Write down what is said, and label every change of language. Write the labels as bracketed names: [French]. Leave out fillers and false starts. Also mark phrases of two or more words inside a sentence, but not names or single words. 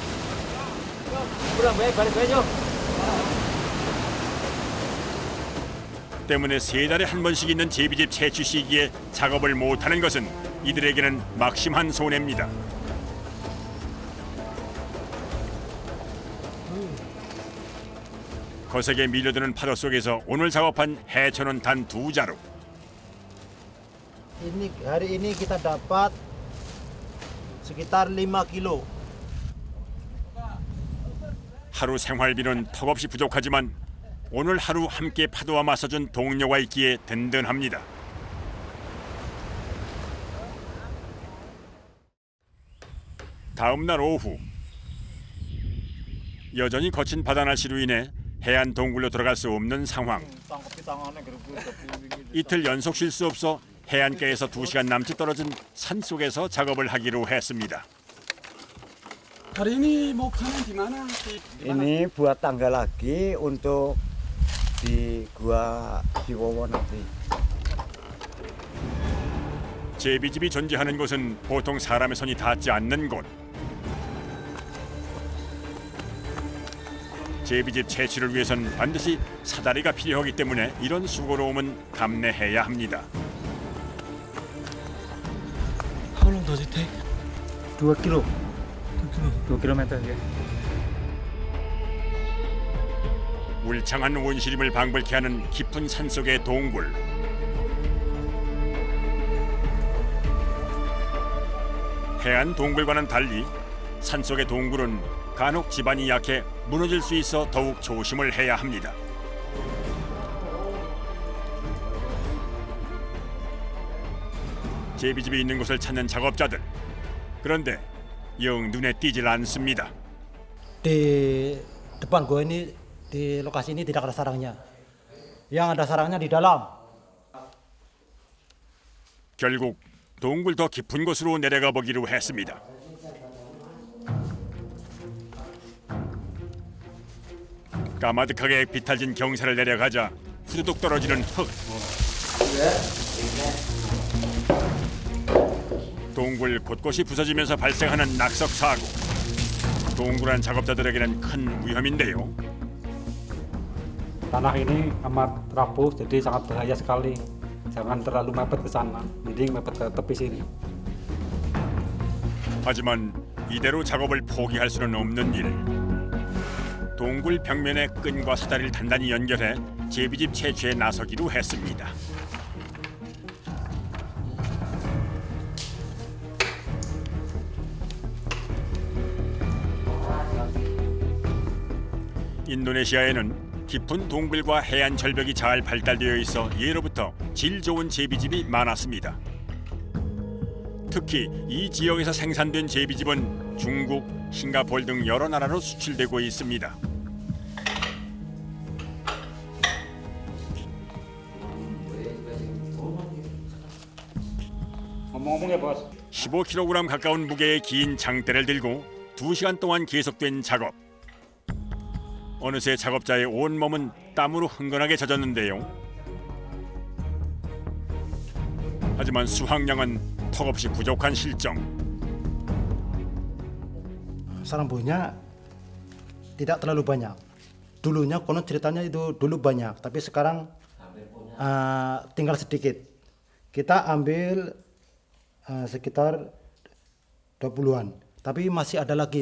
[Korean] 때문에 3달에 한 번씩 있는 제비집 채취 시기에 작업을 못하는 것은 이들에게는 막심한 손해입니다. 거세게 밀려드는 파도 속에서 오늘 작업한 해초는 단 2자루. [Indonesian] Hari ini kita dapat sekitar 5 kilo. [Korean] 하루 생활비는 턱없이 부족하지만 오늘 하루 함께 파도와 맞서준 동료가 있기에 든든합니다. 다음 날 오후 여전히 거친 바다 날씨로 인해 해안 동굴로 들어갈 수 없는 상황. 이틀 연속 쉴 수 없어 해안가에서 2시간 남짓 떨어진 산속에서 작업을 하기로 했습니다. [Indonesian] Hari ini mau kesana di mana? Ini buat tangga lagi untuk di Gua Siwowo nanti. [Korean] 제비집이 존재하는 곳은 보통 사람의 손이 닿지 않는 곳. 제비집 채취를 위해선 반드시 사다리가 필요하기 때문에 이런 수고로움은 감내해야 합니다. [English] How long does it take? [Indonesian] 2 kilo. 2 kilometer ya. [Korean] 울창한 온시림을 방불케 하는 깊은 산속의 동굴. 해안 동굴과는 달리 산속의 동굴은 간혹 지반이 약해 무너질 수 있어 더욱 조심을 해야 합니다. 제비집이 있는 곳을 찾는 작업자들. 그런데 영 눈에 띄질 않습니다. [Indonesian] Di depan gua ini, di lokasi ini tidak ada sarangnya. Yang ada sarangnya di dalam. [Korean] 결국 동굴 더 깊은 곳으로 내려가 보기로 했습니다. 까마득하게 비탈진 경사를 내려가자 후두둑 떨어지는 흙. 동굴 곳곳이 부서지면서 발생하는 낙석 사고. 동굴 안 작업자들에게는 큰 위험인데요. [Indonesian] Tanah ini amat rapuh, jadi sangat bahaya sekali. Jangan terlalu mepet ke sana, jadi mepet ke tepi sini. [Korean] 하지만 이대로 작업을 포기할 수는 없는 일. 동굴 벽면에 끈과 사다리를 단단히 연결해 제비집 채취에 나서기로 했습니다. 인도네시아에는 깊은 동굴과 해안 절벽이 잘 발달되어 있어 예로부터 질 좋은 제비집이 많았습니다. 특히 이 지역에서 생산된 제비집은 중국, 싱가포르 등 여러 나라로 수출되고 있습니다. [Indonesian] ngomong-ngomong ya bos. [Korean] 15kg 가까운 무게의 긴 장대를 들고 2시간 동안 계속된 작업. 어느새 작업자의 온몸은 땀으로 흥건하게 젖었는데요. 하지만 수확량은 턱없이 부족한 실정. [Indonesian] Sarang buahnya tidak terlalu banyak. Dulunya konon ceritanya itu dulu banyak, tapi sekarang tinggal sedikit. Kita ambil sekitar 20-an, tapi masih ada lagi.